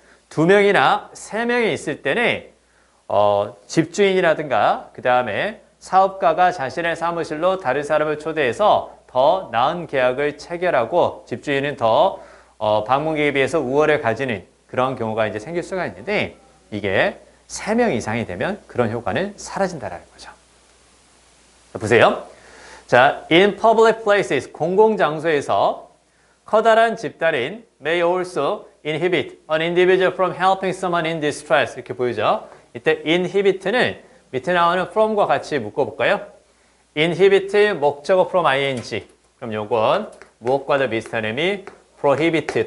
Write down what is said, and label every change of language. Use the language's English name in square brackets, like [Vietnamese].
[Korean] 2명이나 3명이 있을 때는 집주인이라든가 그 다음에 사업가가 자신의 사무실로 다른 사람을 초대해서 더 나은 계약을 체결하고 집주인은 더 방문객에 비해서 우월을 가지는 그런 경우가 이제 생길 수가 있는데 이게 3명 이상이 되면 그런 효과는 사라진다는 거죠. 자, 보세요. 자, [English] in public places, [Korean] 공공장소에서 커다란 집단인 [English] may also inhibit an individual from helping someone in distress. [Korean] 이렇게 보이죠? 이때 inhibit는 밑에 나오는 from과 같이 묶어볼까요? inhibit 목적어 from ing. 그럼 요건 무엇과도 비슷한 의미 prohibit.